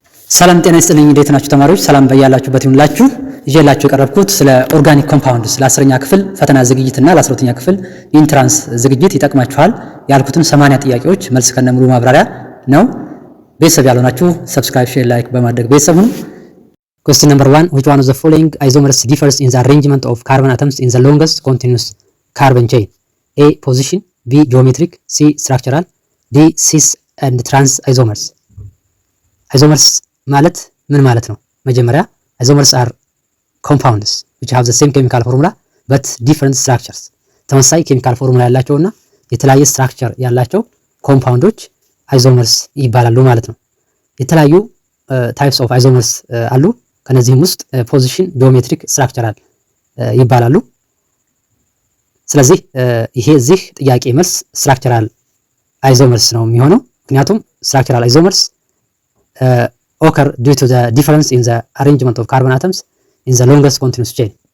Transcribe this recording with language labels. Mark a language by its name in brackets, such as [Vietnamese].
[Amharic] ሰላም ጤና ይስጥልኝ። እንዴት ናችሁ ተማሪዎች? ሰላም በያላችሁበት ይሁንላችሁ። ይዤላችሁ የቀረብኩት ስለ ኦርጋኒክ ኮምፓውንድስ ለ10ኛ ክፍል ፈተና ዝግጅትና ለ12ኛ ክፍል ኢንትራንስ ዝግጅት ይጠቅማችኋል ያልኩትን 80 ጥያቄዎች መልስ ከነሙሉ ማብራሪያ ነው። ቤተሰብ ያልሆናችሁ ሰብስክራይብ፣ ሼር፣ ላይክ በማድረግ ቤተሰብ ሁኑ። [English] Question number 1, which one of the following isomers differs in the arrangement of carbon atoms in the longest continuous carbon chain? A. Position, B. Geometric, C. Structural, D. cis and trans isomers. [Amharic] Isomers ማለት ምን ማለት ነው? መጀመሪያ [English] isomers are compounds which have the same chemical formula but different structures. [Amharic] ተመሳሳይ ኬሚካል ፎርሙላ ያላቸውና የተለያየ ስትራክቸር ያላቸው ኮምፓውንዶች isomers ይባላሉ ማለት ነው። የተለያዩ [English] types of isomers [Amharic] አሉ። ከነዚህም ውስጥ ፖዚሽን፣ ጂኦሜትሪክ፣ ስትራክቸራል ይባላሉ። ስለዚህ ይሄ እዚህ ጥያቄ መልስ ስትራክቸራል isomers ነው የሚሆነው። ምክንያቱም ስትራክቸራል isomers [English] occur due to the difference in the arrangement of carbon atoms in the longest continuous chain.